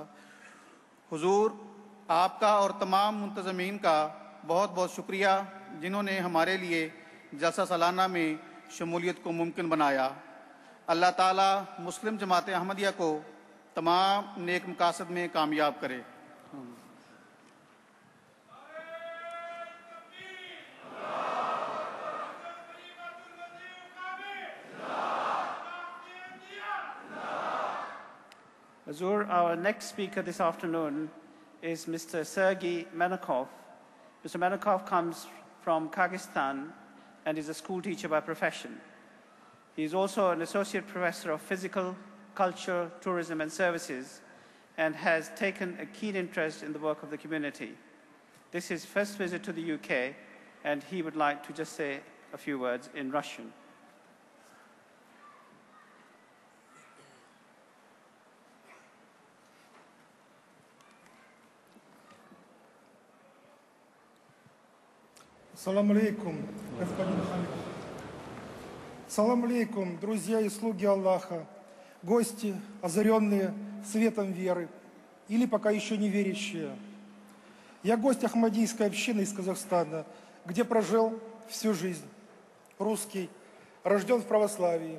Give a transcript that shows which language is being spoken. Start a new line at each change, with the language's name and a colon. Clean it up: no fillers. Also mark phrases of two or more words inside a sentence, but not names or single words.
Urdu: حضور، آپ کا اور تمام منتظمین کا بہت بہت شکریہ جنہوں نے ہمارے لیے جلسہ سالانہ میں شمولیت کو ممکن بنایا۔ اللہ تعالیٰ مسلم جماعت احمدیہ کو تمام نیک مقاصد میں کامیاب کرے۔
English: Azur, our next speaker this afternoon is Mr. Sergei Menakov. Mr. Menakov comes from Kyrgyzstan and is a school teacher by profession. He is also an associate professor of physical, culture, tourism and services and has taken a keen interest in the work of the community. This is his first visit to the UK and he would like to just say a few words in Russian.
Arabic: سلام عليكم,
Russian: господин Халид.
Arabic: سلام عليكم,
Russian: друзья и слуги Аллаха, гости, озаренные светом веры, или пока еще не верящие. Я гость Ахмадийской общины из Казахстана, где прожил всю жизнь. Русский, рожден в православии.